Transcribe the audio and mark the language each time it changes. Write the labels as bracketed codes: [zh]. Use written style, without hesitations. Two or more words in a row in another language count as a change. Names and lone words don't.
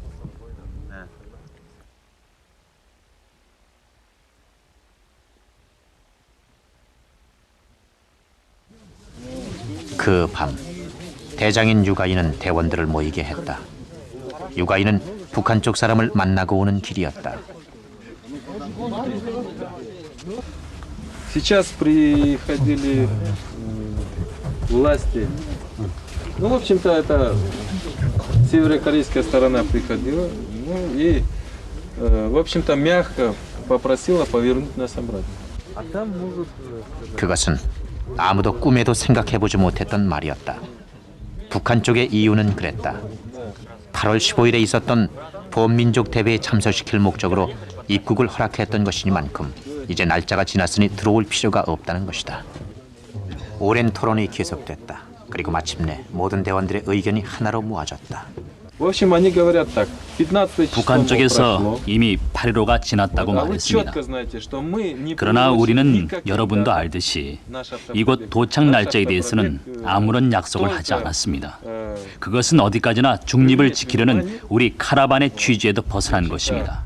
[ko] 그 밤, 대장인 유가인은 대원들을 모이게 했다. 유가인은 북한 쪽 사람을 만나고 오는 길이었다. [ru] Сейчас приходили власти. Ну, в общем-то, это северокорейская сторона приходила. Ну, и, в общем-то, мягко попросила повернуть нас обратно. А там, может... [ko] 그것은 아무도 꿈에도 생각해보지 못했던 말이었다. 북한 쪽의 이유는 그랬다. 8월 15일에 있었던 범민족 대회에 참석시킬 목적으로 입국을 허락했던 것이니만큼 이제 날짜가 지났으니 들어올 필요가 없다는 것이다. 오랜 토론이 계속됐다. 그리고 마침내 모든 대원들의 의견이 하나로 모아졌다. [ru] В общем, они говорят так. 15 [ko] 북한 쪽에서 이미 8.15가 지났다고 말했습니다. 그러나 우리는 여러분도 알듯이 이곳 도착 날짜에 대해서는 아무런 약속을 하지 않았습니다. 그것은 어디까지나 중립을 지키려는 우리 카라반의 취지에도 벗어난 것입니다.